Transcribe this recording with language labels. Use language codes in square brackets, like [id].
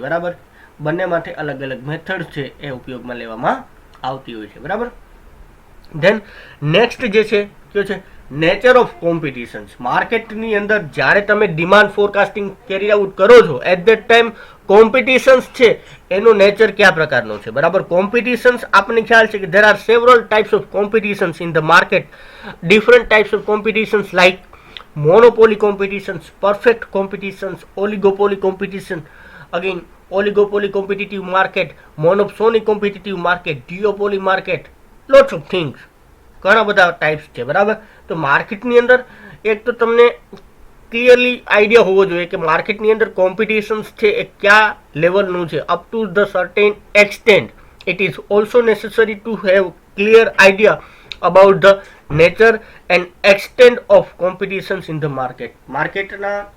[gu] બરાબર, બંને માટે અલગ અલગ મેથડ છે એ ઉપયોગમાં લેવામાં આવતી હોય છે. બરાબર, ધેન નેક્સ્ટ જે છે કયો છે નેચર ઓફ કોમ્પિટિશન્સ. માર્કેટની અંદર જ્યારે તમે ડિમાન્ડ ફોરકાસ્ટિંગ કેરી આઉટ કરો છો એટ ધેટ ટાઈમ કોમ્પિટિશન્સ છે એનું નેચર કયા પ્રકારનું છે. બરાબર, કોમ્પિટિશન્સ આપણને ખ્યાલ છે કે [en] there are several types of competitions in the market. Different types of competitions like monopoly competitions, perfect competitions, oligopoly competition, again oligopoly competitive market, monopoly competitive market, duopoly market, lots of things. [gu] ઘણા બધા types છે. બરાબર, તો માર્કેટની અંદર એક તો તમને ક્લિયરલી આઈડિયા હોવો જોઈએ કે માર્કેટની અંદર કોમ્પિટિશન્સ છે એ કયા લેવલનું છે. [en] Up to the certain extent it is also necessary to have clear idea about the nature and extent of competitions in the market. માર્કેટના